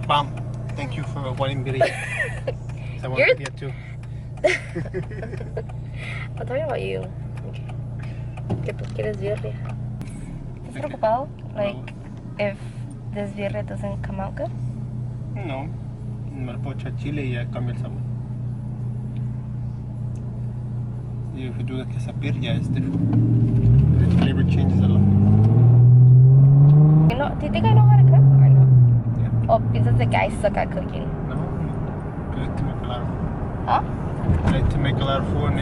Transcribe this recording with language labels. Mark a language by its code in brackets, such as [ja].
[en] Bam! Thank you for wanting birria. I want You're- birria too. I'm talking about you. Okay. [es] Que tú quieres birria. ¿Estás preocupado? [en] Like, if this birria doesn't come out good? No. [es] Me le puedo echar chile y ya cambia el sabor. [en] Y if you do the quesabirria, it's different. The flavor changes a lot. You know, do you think I know how to cook or no? Yeah. Oh, [es] piensas de que [en] I suck at cooking. No. I like to make a lot of food. Huh? I like to make a lot of food and